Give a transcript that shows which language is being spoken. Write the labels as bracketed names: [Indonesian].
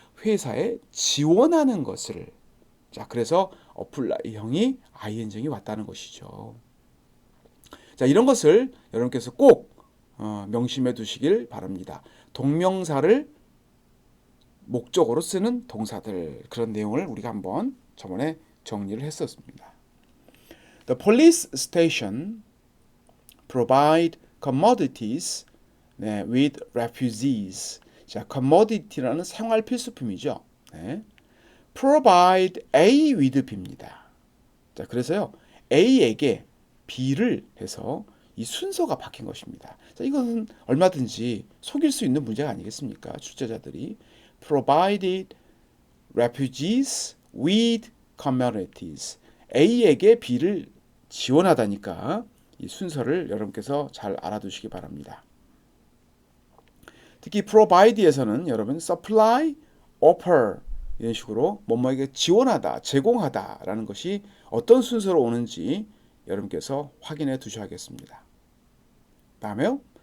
[Korean] 회사에 지원하는 것을 자 그래서 apply형이 ing형이 왔다는 것이죠. 자 이런 것을 여러분께서 꼭 명심해 두시길 바랍니다. 동명사를 목적으로 쓰는 동사들 그런 내용을 우리가 한번 저번에 정리를 했었습니다. [English] The police station provide commodities [Korean] 네, [English] with refugees. [Korean] 자, commodity라는 생활 필수품이죠. 네. provide A with B입니다. 자, 그래서요. A에게 B를 해서 이 순서가 바뀐 것입니다. 자, 이것은 얼마든지 속일 수 있는 문제가 아니겠습니까? 출제자들이 [English] provided refugees with communities. [Korean] A에게 B를 지원하다니까 이 순서를 여러분께서 잘 알아두시기 바랍니다. 특히 provide에서는 여러분 supply, offer 이런 식으로 뭐뭐에게 지원하다, 제공하다라는 것이 어떤 순서로 오는지 여러분께서 확인해 두셔야겠습니다. 다음에요.